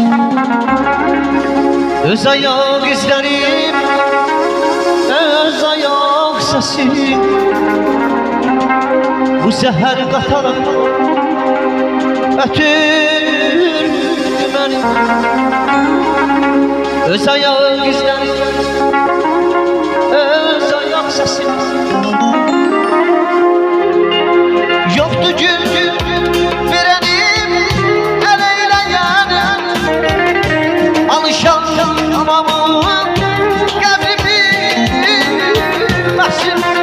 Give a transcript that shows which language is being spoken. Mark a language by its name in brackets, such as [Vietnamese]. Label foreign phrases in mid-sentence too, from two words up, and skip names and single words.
[Azerbaijani] Öz ayaq izlərim, öz ayaq səsim. Bu seher qatara ötürdü məni. Öz ayaq izlərim, öz ayaq səsim. [Turkish] Yoktu gül verenim, el eyleyenim. Alışan hamamın kadri bilmezsin.